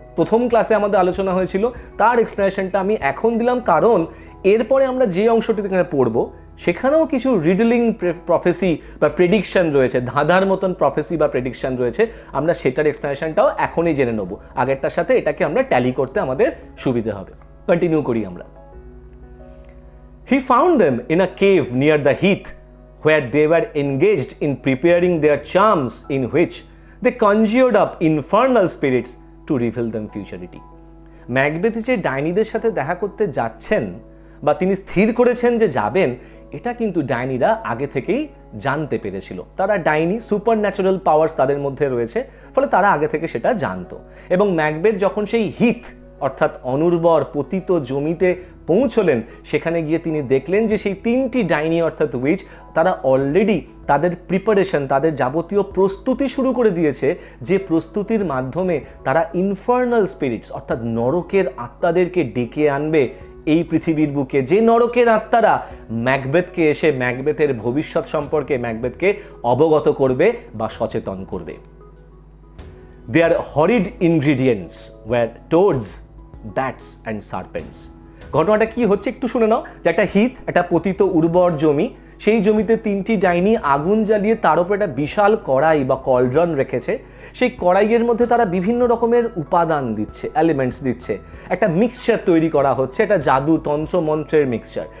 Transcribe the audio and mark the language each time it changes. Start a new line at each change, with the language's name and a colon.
Bangla: প্রথম ক্লাসে আমাদের আলোচনা হয়েছিল তার এক্সপ্লেনেশনটা আমি এখন দিলাম, কারণ এরপরে আমরা যে অংশটি এখানে পড়ব সেখানেও কিছু রিডলিং প্রফেসি বা প্রেডিকশন রয়েছে, ধাঁধার মতন প্রফেসি বা প্রেডিকশন রয়েছে, আমরা সেটার এক্সপ্লেনেশনটাও এখনই জেনে নেব। আগেরটার সাথে এটাকে আমরা ট্যালি করতে আমাদের সুবিধে হবে। কন্টিনিউ করি আমরা।
English: He found them in a cave near the heath where they were engaged in preparing their charms in which they conjured up infernal spirits to reveal them futurity.
Bangla: Macbeth যে ডাইনিদের সাথে দেখা করতে যাচ্ছেন বা তিনি স্থির করেছেন যে যাবেন, এটা কিন্তু ডাইনিরা আগে থেকেই জানতে পেরেছিল। তারা ডাইনি, সুপার ন্যাচারাল পাওয়ার্স তাদের মধ্যে রয়েছে, ফলে তারা আগে থেকে সেটা জানতো। এবং ম্যাকবেথ যখন সেই হিথ অর্থাৎ অনুর্বর পতিত জমিতে পৌঁছলেন, সেখানে গিয়ে তিনি দেখলেন যে সেই 3টি ডাইনি অর্থাৎ উইচ তারা অলরেডি তাদের প্রিপারেশন, তাদের যাবতীয় প্রস্তুতি শুরু করে দিয়েছে, যে প্রস্তুতির মাধ্যমে তারা ইনফার্নাল স্পিরিটস অর্থাৎ নরকের আত্মাদেরকে ডেকে আনবে এই পৃথিবীর বুকে, যে নরকের আত্মারা ম্যাকবেথকে এসে ম্যাকবেথের ভবিষ্যৎ সম্পর্কে ম্যাকবেথকে অবগত করবে বা সচেতন করবে।
English: Their horrid ingredients were toads, bats and serpents.
Bangla: ঘটনাটা কি হচ্ছে একটু শুনে নাও। যে একটা হিথ, একটা পতিত উর্বর জমি, সেই জমিতে 3টি ডাইনি আগুন জ্বালিয়ে তার উপর একটা বিশাল কড়াই বা কলড্রন রেখেছে। সেই কড়াইয়ের মধ্যে তারা বিভিন্ন রকমের উপাদান দিচ্ছে, এলিমেন্টস দিচ্ছে, একটা মিক্সচার তৈরি করা হচ্ছে, একটা জাদু তন্ত্র মন্ত্রের মিক্সচার।